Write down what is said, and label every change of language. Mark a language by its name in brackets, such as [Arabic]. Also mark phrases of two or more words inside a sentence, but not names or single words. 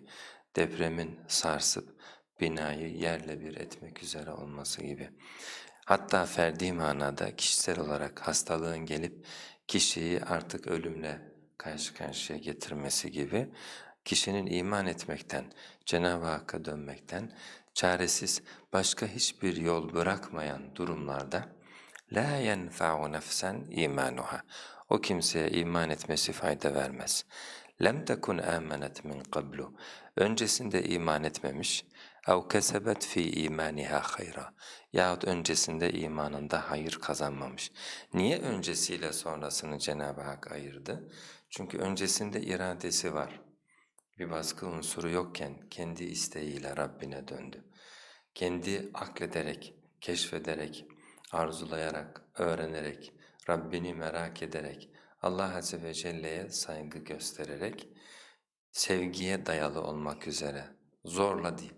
[Turkish] depremin sarsıp binayı yerle bir etmek üzere olması gibi, hatta ferdi manada kişisel olarak hastalığın gelip kişiyi artık ölümle karşı karşıya getirmesi gibi, kişinin iman etmekten, Cenab-ı Hakk'a dönmekten çaresiz başka hiçbir yol bırakmayan durumlarda [Arabic] لَا يَنْفَعُ نَفْسًا اِيمَانُهَا [Turkish] o kimseye iman etmesi fayda vermez. [Arabic] لَمْ تَكُنْ آمَنَتْ مِنْ قَبْلُ [Turkish] öncesinde iman etmemiş, [Arabic] اَوْ كَسَبَتْ ف۪ي اِيمَانِهَا خَيْرًا [Turkish] yahut öncesinde imanında hayır kazanmamış. Niye öncesiyle sonrasını Cenab-ı Hak ayırdı? Çünkü öncesinde iradesi var. Bir baskı unsuru yokken kendi isteğiyle Rabbine döndü. Kendi aklederek, keşfederek, arzulayarak, öğrenerek, Rabbini merak ederek, Allah [Arabic] عز وجل [Turkish] saygı göstererek, sevgiye dayalı olmak üzere, zorla değil.